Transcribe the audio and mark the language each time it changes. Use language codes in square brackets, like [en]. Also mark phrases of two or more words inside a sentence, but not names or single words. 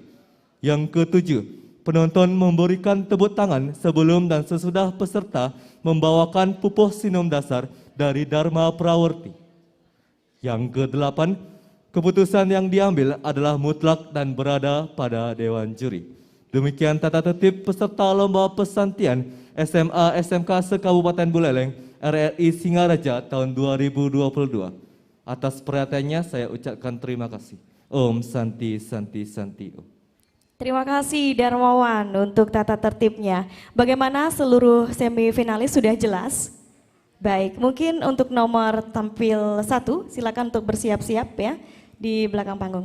[id] Yang ketujuh, penonton memberikan tepuk tangan sebelum dan sesudah peserta membawakan pupus sinom dasar dari Dharma Praworti. Yang kedelapan, keputusan yang diambil adalah mutlak dan berada pada Dewan Juri. Demikian tata tertib peserta lomba pesantian SMA SMK se-Kabupaten Buleleng RRI Singaraja tahun 2022. Atas perhatiannya saya ucapkan terima kasih. [sa] ॐ शान्ति शान्ति शान्ति ॐ. [id] Terima kasih Darmawan untuk tata tertibnya. Bagaimana seluruh semifinalis sudah jelas? Baik, mungkin untuk nomor tampil 1, silakan untuk bersiap-siap ya di belakang panggung.